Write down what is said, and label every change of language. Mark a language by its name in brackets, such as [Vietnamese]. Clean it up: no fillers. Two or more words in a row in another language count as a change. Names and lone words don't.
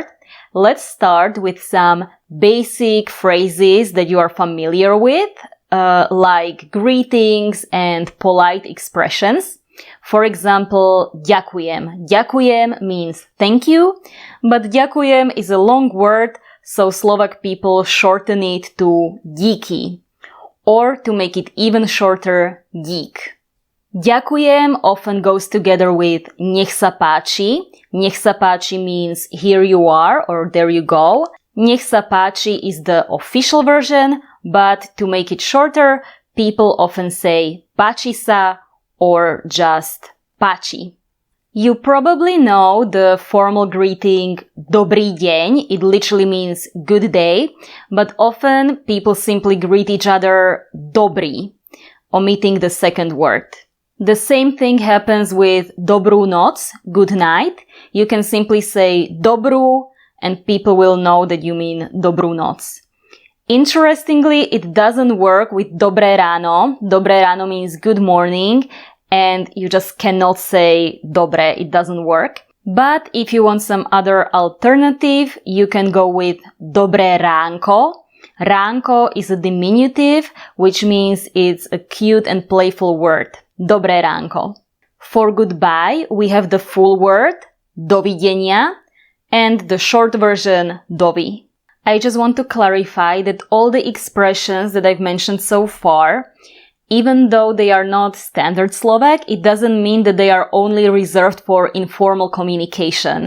[English] Let's start with some basic phrases that you are familiar with, like greetings and polite expressions. For example, ďakujem. Ďakujem means thank you, but ďakujem is a long word, so Slovak people shorten it to díky, or to make it even shorter, dík. Ďakujem often goes together with [Slovak] nech páči. Nech páči [English] means here you are or there you go. [Slovak] Nech páči [English] is the official version, but to make it shorter, people often say [Slovak] páči sa [English] or just páči. You probably know the formal greeting [Slovak] Dobrý deň. [English] It literally means good day, but often people simply greet each other Dobrý, omitting the second word. The same thing happens with [Slovak] Dobrú noc, [English] good night. You can simply say Dobrú and people will know that you mean [Slovak] Dobrú noc. [English] Interestingly, it doesn't work with [Slovak] Dobré ráno. Dobré ráno [English] means good morning, and you just cannot say Dobré, it doesn't work. But if you want some other alternative, you can go with [Slovak] Dobré ránko. [English] Ránko is a diminutive, which means it's a cute and playful word. [Slovak] Dobré ránko. [English] For goodbye, we have the full word, Dovidenia, and the short version, dovi. I just want to clarify that all the expressions that I've mentioned so far, even though they are not standard Slovak, it doesn't mean that they are only reserved for informal communication.